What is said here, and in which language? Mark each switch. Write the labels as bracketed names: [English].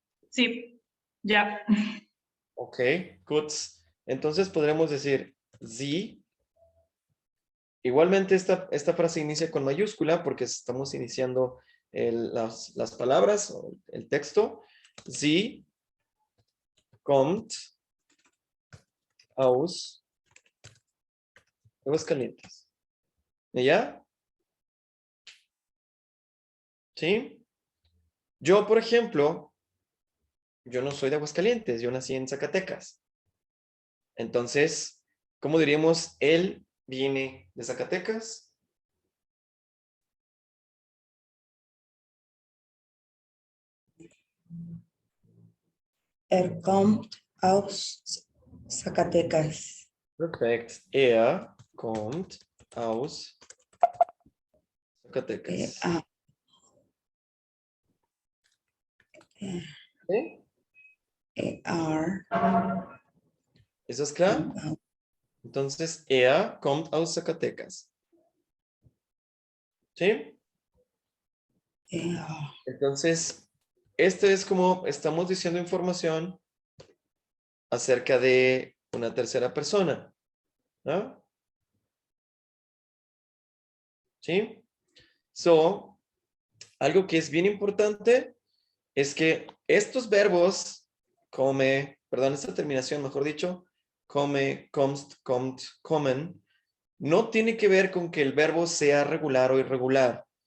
[Spanish] Sí, ya. [English] Ok, good. [Spanish] Entonces podremos decir sie. Igualmente esta frase inicia con mayúscula porque estamos iniciando las palabras o el texto. [German] Sie kommt aus Aguascalientes. [Spanish] ¿Ya? ¿Sí? Yo, por ejemplo, yo no soy de Aguascalientes, yo nací en Zacatecas. Entonces, ¿cómo diríamos? Él viene de Zacatecas. [German] Kommt aus Zacatecas. Perfekt. Kommt aus Zacatecas. [Spanish] ¿Sí? [German] Er Ist das klar? kommt aus Entonces, er kommt aus Zacatecas. [Spanish] ¿Sí? [German] er. [Spanish] Entonces, esto es como estamos diciendo información acerca de una tercera persona, ¿no? ¿Sí? So, algo que es bien importante es que estos verbos, esta terminación, mejor dicho, come, comst, comt, comen, no tiene que ver con que el verbo sea regular o irregular.